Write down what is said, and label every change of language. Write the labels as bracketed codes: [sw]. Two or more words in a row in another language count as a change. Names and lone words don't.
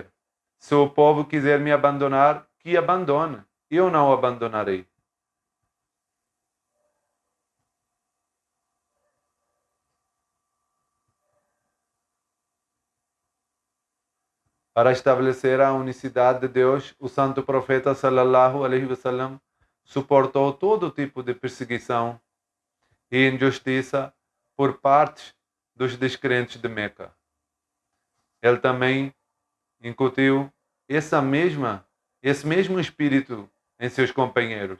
[pt] Se o povo quiser me abandonar, que abandone. Eu não o abandonarei. Para estabelecer a unicidade de Deus, o santo profeta [ar] صلى الله عليه وسلم [pt] suportou todo tipo de perseguição e injustiça por parte dos descrentes de Meca. Ele também incutiu esse mesmo espírito em seus companheiros.